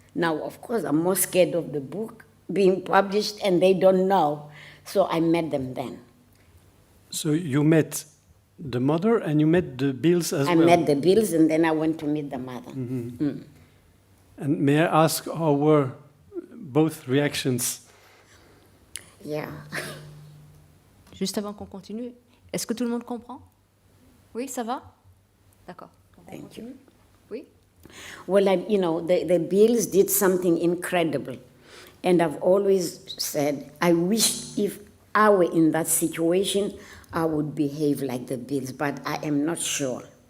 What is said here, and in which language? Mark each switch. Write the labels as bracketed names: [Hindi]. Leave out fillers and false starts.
[English] Now, of course, I'm more scared of the book being published, and they don't know. So I met them then. So you met the mother and you met the Biehl's as well? I met the Biehl's, and then I went to meet the mother. Mm-hmm. And may I ask, how were both reactions? Yeah. [French] Juste avant qu'on continue, est-ce que tout le monde comprend? Oui, ça va? D'accord. [English] Thank you. [French] Oui? [English] Well, the Biehl's did something incredible. And I've always said, I wish if I were in that situation, I would behave like the Biehl's, but I am not sure.